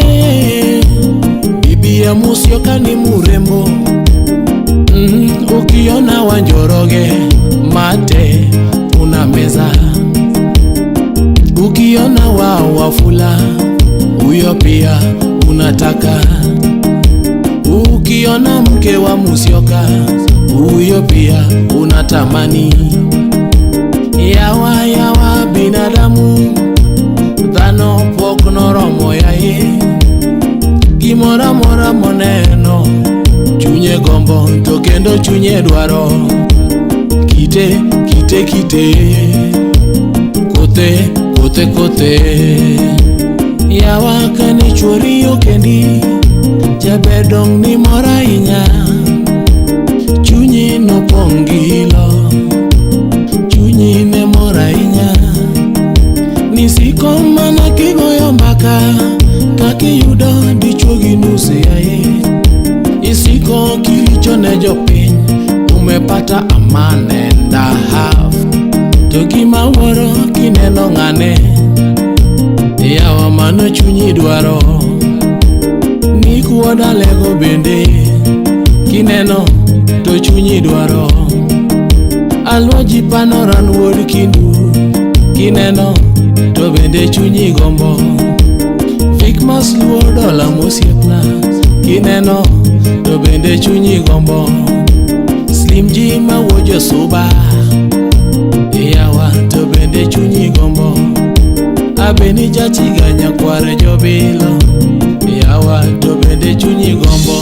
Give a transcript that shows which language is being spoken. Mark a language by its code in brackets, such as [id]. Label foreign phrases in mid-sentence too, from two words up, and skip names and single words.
[sw] Bibi ya Musyoka ni murembo, ukiona Wanjoroge mate unameza, ukiona Wafula huyo pia unataka, ukiona mke wa Musyoka huyo pia unatamani. [luo] Yawa binadamu dhano pok noromo yaye, gimora mora moneno chunye gombo to kendo chunye dwaro, kite kote yawa kane chwori okendi jabedong ni mora inya, chunyi no pongilo, chunyi ne mora inya, nisiko mana kigoyo mbaka kakiyudo dichuo gi nus yaye, isiko kilicho ne jopiny umepata [en] a man and a half, [luo] to gima wuoro kineno ng'ane yawa mano chunyi dwaro, nikuoda lego bende kineno to chunyi dwaro, alwaji panoran wuod kindu kineno to bende chunyi gombo, Vikmas luo dola mosiepna kineno to bende chunyi gombo, Slim G mawo josuba yawa to bende chunyi gombo, abeni jachiga nyakware jobilo yawa to bende chunyi gombo.